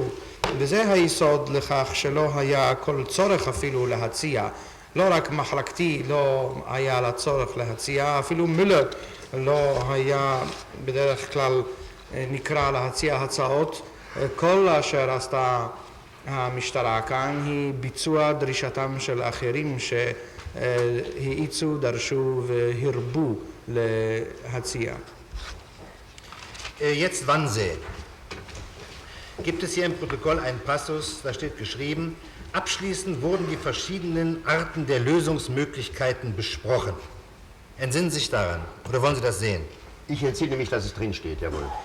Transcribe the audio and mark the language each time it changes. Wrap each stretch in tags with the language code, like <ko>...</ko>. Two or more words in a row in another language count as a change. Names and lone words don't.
<he>וזה היסוד לכך שלא היה כל צורך אפילו להציע, לא רק מחלקתי לא היה לה צורך להציע, אפילו מילר לא היה בדרך כלל נקרא להציע הצעות. כל אשר עשתה המשטרה כאן היא ביצוע דרישתם של אחרים שהאיצו, דרשו והרבו להציע.</he> <de>Jetzt Wannsee. Gibt es hier im Protokoll einen Passus, da steht geschrieben, abschließend wurden die verschiedenen Arten der Lösungsmöglichkeiten besprochen. Entsinnen Sie sich daran, oder wollen Sie das sehen? Ich entsinne mich, dass es drin steht, jawohl.</de>